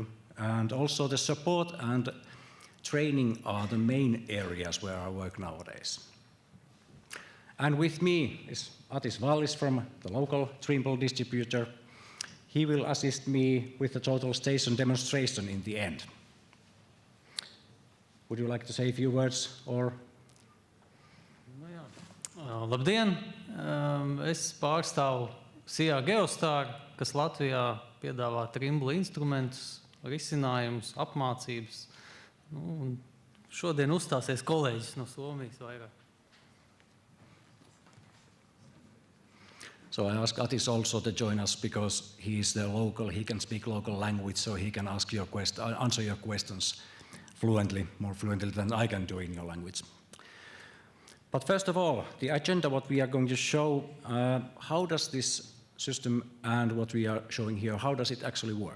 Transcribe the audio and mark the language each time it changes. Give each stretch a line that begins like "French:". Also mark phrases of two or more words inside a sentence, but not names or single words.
English: And also the support and training are the main areas where I work nowadays. And with me is Atis Wallis from the local Trimble distributor. He will assist me with the total station demonstration in the end. Would you like to say a few words, or?
Latvian: Labdien! Es pārstāvu SIA Geostar, kas Latvijā piedāvā Trimble instrumentus, risinājumus, apmācības. Un šodien uzstāsies kolēģis no Somijas vairāk.
English: So I ask Atis also to join us because he is the local, he can speak local language, so he can answer your questions fluently, more fluently than I can do in your language. But first of all, the agenda, what we are going to show, how does this system and what we are showing here, how does it actually work?